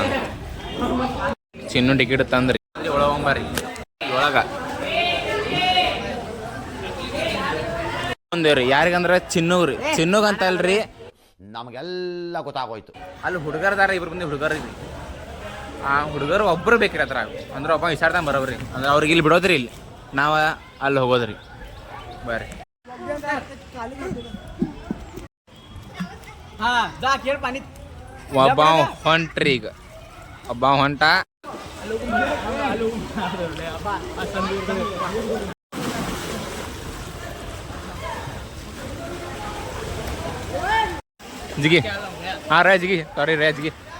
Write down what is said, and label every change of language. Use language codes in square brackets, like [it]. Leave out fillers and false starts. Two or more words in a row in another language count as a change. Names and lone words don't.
[kn] ಚಿನ್ನು ಟಿಕೆಟ್ ತಂದ್ರಿ ಒಳಗೊಂಬರ್ರಿ ಒಳಗ ಮುಂದೇವ್ರಿ. ಯಾರಿಗಂದ್ರೆ ಚಿನ್ನುಗ್ರಿ, ಚಿನ್ನುಗಂತ ಅಲ್ರಿ ನಮಗೆಲ್ಲ ಗೊತ್ತಾಗೋಯ್ತು. ಅಲ್ಲಿ ಹುಡುಗರದಾರ ಇಬ್ರು ಮಂದಿ ಹುಡುಗರು ಇದ್ರಿ. ಆ ಹುಡುಗರು ಒಬ್ಬರು ಬೇಕ್ರಿ ಅದ್ರ. ಅಂದ್ರೆ ಒಬ್ಬ ವಿಚಾರ್ದಂಗೆ ಬರೋಬ್ರಿ. ಅಂದ್ರೆ ಅವ್ರಿಗೆ ಇಲ್ಲಿ ಬಿಡೋದ್ರಿ, ಇಲ್ಲಿ ನಾವು ಅಲ್ಲಿ ಹೋಗೋದ್ರಿ ಬರ್ರಿ. [mr] हा जा खेळ पाणी. [kn] ಒಬ್ಬ ಹೊಂಟ್ರಿ, ಈಗ ಒಬ್ಬ ಹೊಂಟ. ಜಿಗಿ ಹಾ ರೇ ಜಿಗಿ, ಸಾರಿ ರೇ ಜಿಗಿ.